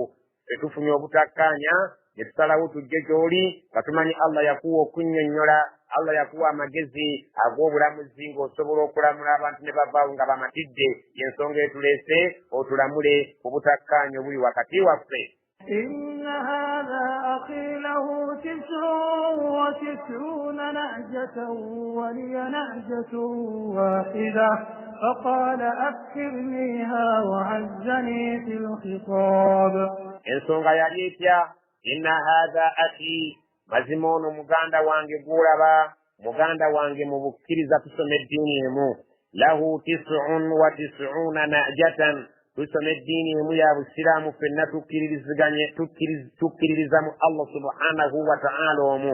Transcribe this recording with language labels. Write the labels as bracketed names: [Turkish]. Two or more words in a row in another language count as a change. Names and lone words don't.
[Ganda] tetufunye obutakkaanya ne tusalawo tujje gy'oli nga tumanyi Allah yakuwa okunnyonnyola, Allah yakuwa amagezi ag'obulamuzi ng'osobola okulamula abantu ne bavaawo nga bamatidde. y'ensonga etuleese otulamule ku butakkaanya obuli wakati waffe. [Arabic] إن هذا أخي له 99 نعجة ولي نعجة واحدة فقال أكثرنيها وعزني في الخطاب. [Ganda] ensonga yali etya? [Arabic] إن هذا أخي, [Ganda] mazima ono muganda wange gulaba, muganda wange mu bukkiriza tusoma eddiini emu. [Arabic] له 99 نعجة, [Ganda] tusoma eddiini emu ya busiraamu ffenna tukkiririza mu Allah [Arabic] سبحانه وتعالى [Ganda] omu.